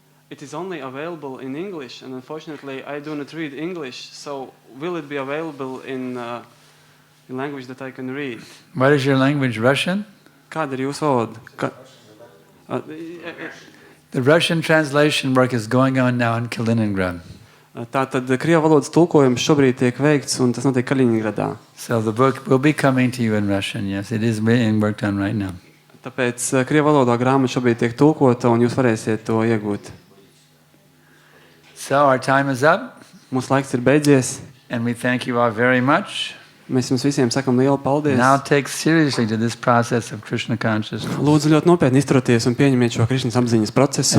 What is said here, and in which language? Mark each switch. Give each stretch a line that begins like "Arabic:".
English: It is only available in English, and unfortunately I do not read English, so will it be available in language that I can read? What is your language, Russian?
Latvian: Kāda ir jūsu valoda?
English: The Russian translation work is going on now in Kaliningrad.
Latvian: Tātad krievu valodas tulkojums šobrīd tiek veikts, un tas notiek Kaliningradā.
English: So the book will be coming to you in Russian, yes. It is being worked on right now.
Latvian: Tāpēc krievu valodā grāmata šobrīd tiek tulkota, un jūs varēsiet to iegūt.
English: So our time is up.
Latvian: Mūsu laiks ir beidzies.
English: And we thank you all very much.
Latvian: Mēs jums visiem sakam lielu paldies.
English: Now take seriously to this process of Krishna consciousness.
Latvian: Lūdzu ļoti nopietni izturieties un pieņemiet šo Krišnas apziņas procesu.